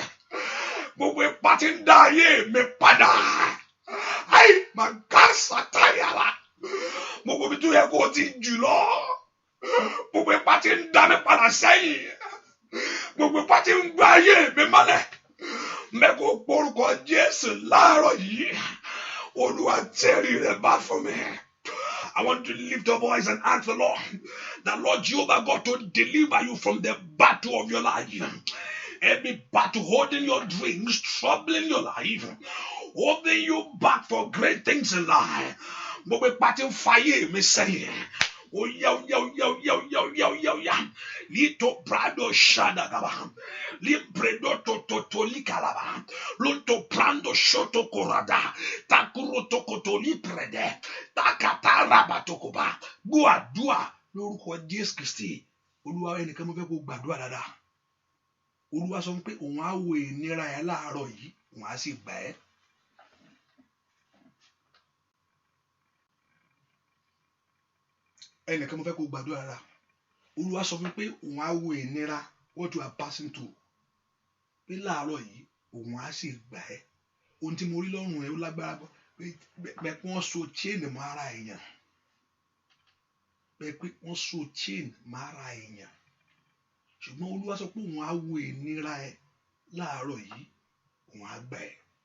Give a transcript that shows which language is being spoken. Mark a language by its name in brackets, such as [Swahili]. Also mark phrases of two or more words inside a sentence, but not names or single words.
[Yoruba] Gbogbo ipá tí ń dá ayé mi padà, máa ká sátayàrá, gbogbo ibi tó yẹ kó o ti jù lọ, gbogbo ipá tí ń dá mi padà sẹ́yìn, gbogbo ipá tí ń gbá ayé mi mọ́lẹ̀, mẹ́kò porúkọ Jésù láàárọ̀ yìí. Olúwa tẹrí rẹ̀ bá fún mi. [English] I want to lift your voice and ask the Lord, Jehovah God, to deliver you from the battle of your life. Every battle holding your dreams, troubling your life, holding you back for great things in life. [Yoruba] Gbogbo ipá fire mi sẹ́yìn. [English] Oh yeah. Lito prado shadagaba. Libredo totoli kalaba. Lunto prando shoto korada. Takuro tokotoli prede. Takatara batokoba. Dua. [Yoruba] Lórúkọ Jésù Kristi. Olúwa ẹnìkan mo fẹ́ kó gbàdúrà dáadáa. Olúwa sọ pé òun á wo ìnira ẹ láàárọ̀ yìí, òun á sì gbà ẹ́. Ẹnìkan mo fẹ́ kó gbàdúrà dáadáa. Olúwa sọ fún pé òun á wo ìnira [English] what you are passing through. [Yoruba] Pé láàárọ̀ yìí òun á sì gbà ẹ́. Ohun tí mo rí lọ́rùn ẹ ó lágbára pé wọ́n so chain mọ́ ara èèyàn. Pé wọ́n so chain mọ́ ara èèyàn. Ṣùgbọ́n Olúwa sọ pé òun á wo ìnira ẹ láàárọ̀ yìí, òun á gbà ẹ́.